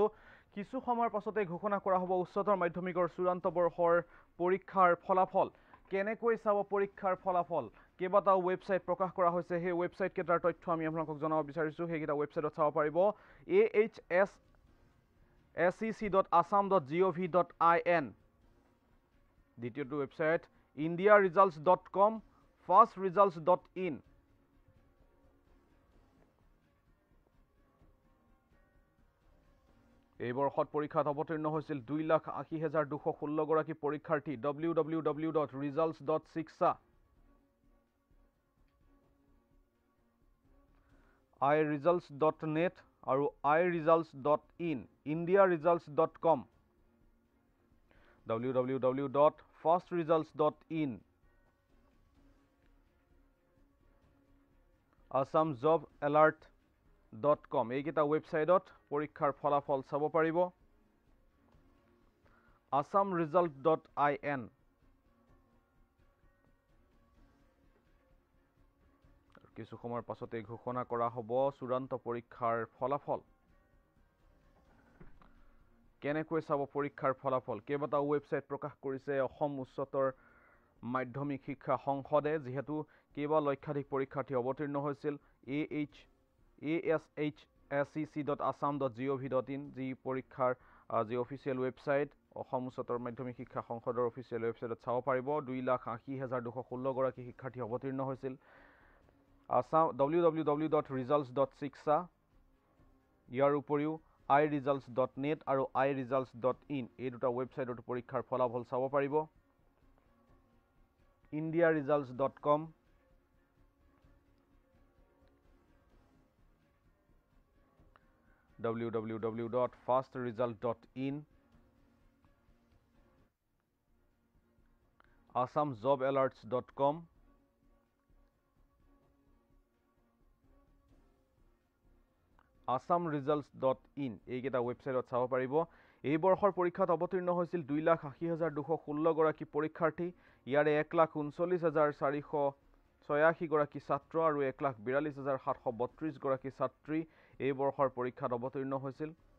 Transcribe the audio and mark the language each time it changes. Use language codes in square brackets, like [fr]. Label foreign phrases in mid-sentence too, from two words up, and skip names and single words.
[as] কিছু সময়ৰ পাছতে ঘোষণা কৰা হ'ব উচ্চতৰ মাধ্যমিকৰ চূড়ান্ত বৰ্ষৰ পৰীক্ষাৰ ফলাফল। কেনেকৈ চাব পৰীক্ষাৰ ফলাফল, কেইবাটাও ৱেবছাইট প্ৰকাশ কৰা হৈছে, সেই ৱেবছাইট কেইটাৰ তথ্য আমি আপোনালোকক জনাব বিচাৰিছো। সেইকেইটা ৱেবছাইটত চাব পাৰিব ahssec.assam.gov.in, দ্বিতীয়টো ৱেবছাইট indiaresults.com, fastresults.in, এই বৰ্ষত পৰীক্ষাত অৱতীৰ্ণ হৈছিল 2,80,216 গৰাকী পৰীক্ষাৰ্থী। www.results.shiksha, iresults.net আৰু iresults.in, indiaresults.com, www.fastresults.in, assamjobalert.com, এইকেইটা ৱেবছাইটত পৰীক্ষাৰ ফলাফল চাব পাৰিব। assamresult.in, কিছু সময়ৰ পাছতে ঘোষণা কৰা হ'ব চূড়ান্ত পৰীক্ষাৰ ফলাফল। কেনেকৈ চাব পৰীক্ষাৰ ফলাফল, কেইবাটাও ৱেবছাইট প্ৰকাশ কৰিছে অসম উচ্চতৰ মাধ্যমিক শিক্ষা সংসদে, যিহেতু কেইবা লক্ষাধিক পৰীক্ষাৰ্থী অৱতীৰ্ণ হৈছিল। ahssec.assam.gov.in, যি পৰীক্ষাৰ যি [en] official website, [as] অসম উচ্চতৰ মাধ্যমিক শিক্ষা সংসদৰ [en] official websiteত [as] চাব পাৰিব। 2,80,216 গৰাকী শিক্ষাৰ্থী অৱতীৰ্ণ হৈছিল। www.results.shiksha, ইয়াৰ উপৰিও iresults.net আৰু iresults.in, এই দুটা ৱেবছাইটত পৰীক্ষাৰ ফলাফল চাব পাৰিব। indiaresults.com, www.fastresult.in, assamjobalerts.com, assamresults.in, এইকেইটা ৱেবছাইটত চাব পাৰিব। এই বৰ্ষৰ পৰীক্ষাত অৱতীৰ্ণ হৈছিল 2,80,216 গৰাকী পৰীক্ষাৰ্থী। ইয়াৰে 1,39,486 গৰাকী ছাত্ৰ আৰু 1,42,732 গৰাকী ছাত্ৰী এই বৰ্ষৰ পৰীক্ষাত অৱতীৰ্ণ হৈছিল।